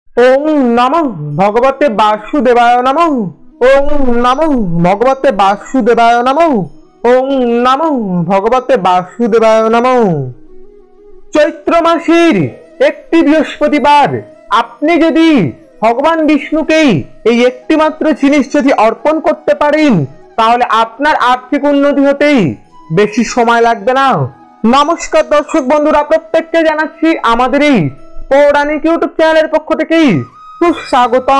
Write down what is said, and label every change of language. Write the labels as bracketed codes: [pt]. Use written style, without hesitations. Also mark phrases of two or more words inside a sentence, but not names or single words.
[sa] ওং নমঃ ভগবতে বাসুদেবায় নমঃ। ওং নমঃ ভগবতে বাসুদেবায় নমঃ। ওং নমঃ ভগবতে বাসুদেবায় নমঃ। [bn] চৈত্র মাসের একটি বৃহস্পতিবার আপনি যদি ভগবান বিষ্ণুকে এই একটি মাত্র জিনিস যদি অর্পণ করতে পারেন, তাহলে আপনার আর্থিক উন্নতি হতেই বেশি সময় লাগবে না। নমস্কার দর্শক বন্ধুরা, প্রত্যেককে জানাচ্ছি আমাদের এই পৌরাণিক ইউটিউব চ্যানেলের পক্ষ থেকে সুস্বাগতম।